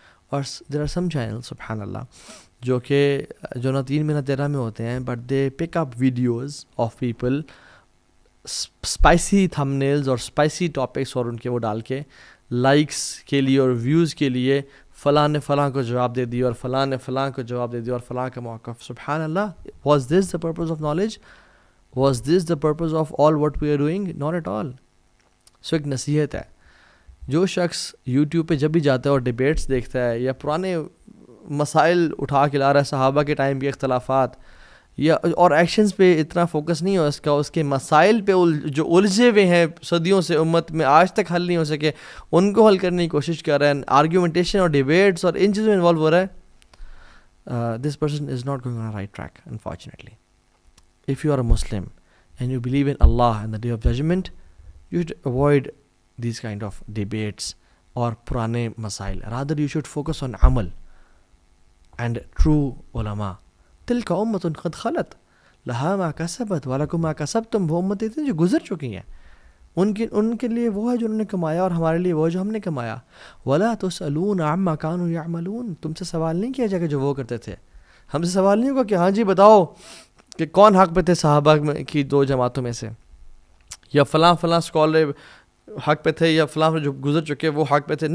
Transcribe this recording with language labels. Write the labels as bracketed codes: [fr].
[ur] اور [en] there are some channel [ur] سبحان اللہ جو نہ 3 میں نہ 13 میں ہوتے ہیں، [en] but they pick up videos of people, spicy thumbnails [ur] اور اسپائسی ٹاپکس، اور ان کے وہ ڈال کے لائکس کے لیے اور ویوز کے لیے فلاں نے فلاں کو جواب دے دیا اور فلاں نے فلاں کو جواب دے دیا اور فلاں کا موقف. سبحان اللہ. [en] Was this the purpose of knowledge? Was this the purpose of all what we are doing? Not at all. [ur] سو ایک نصیحت ہے، جو شخص یوٹیوب پہ جب بھی جاتا ہے اور ڈیبیٹس دیکھتا ہے یا پرانے مسائل اٹھا کے لا رہا ہے، صحابہ کے ٹائم کے اختلافات، یا اور ایکشنز پہ اتنا فوکس نہیں ہو اس کا، اس کے مسائل پہ جو الجھے ہوئے ہیں صدیوں سے امت میں آج تک حل نہیں ہو سکے، ان کو حل کرنے کی کوشش کر رہا ہے، آرگیومنٹیشن اور ڈیبیٹس اور ان چیزوں میں انوالو ہو رہا ہے، [en] This person is not going on right track unfortunately. If you are a Muslim and you believe in Allah and the day of judgement, you should avoid these kind of debates [ur] اور پرانے مسائل. [en] rather you should focus on عمل and true علماء. [ar] تلک امت قد خلت لہا ما کسبت ولکم ما کسبتم. [ur] وہ امتیں تھیں جو گزر چکی ہیں، ان کے لیے وہ ہے جو انہوں نے کمایا اور ہمارے لیے وہ جو ہم نے کمایا. [ar] ولا تسألون عما كانوا يعملون. [ur] تم سے سوال نہیں کیا جائے گا جو وہ کرتے تھے. ہم سے سوال نہیں ہوگا کہ ہاں جی بتاؤ کہ کون حق پہ تھے صحابہ کی 2 جماعتوں میں سے، یا فلاں اسکالر حق پہ تھے، یا فلاں جو گزر چکے وہ حق پہ تھے.